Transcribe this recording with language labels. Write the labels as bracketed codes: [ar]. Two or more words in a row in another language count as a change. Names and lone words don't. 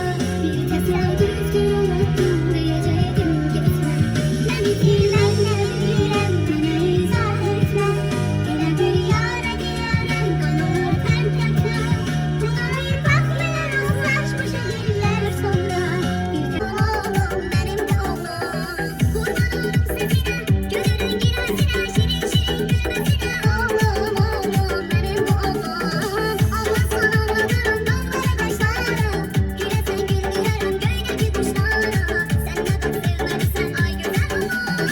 [az] Bir təsadüfdür unutdum, deyəcəkdim getmə. Məni itirməklə də bilirəm, mənə izah etmə. Elə bir yar elə yarəm, qanıları tərk etmə. Buna bir bax yer rastlaşmışıq illər sonra. Bir oğlum, mənim də oğlum. [tr] Kurbanım sesine, gözünün girmesine, şirin şirin gülmesine. Oğlum, oğlum, benim bu oğlum. Allah sana anlatırım dağlara taşlara. Gülesen güldürürüm göydeki kuşlara. Sen ne çok sevmelisin ay güzel oğlum.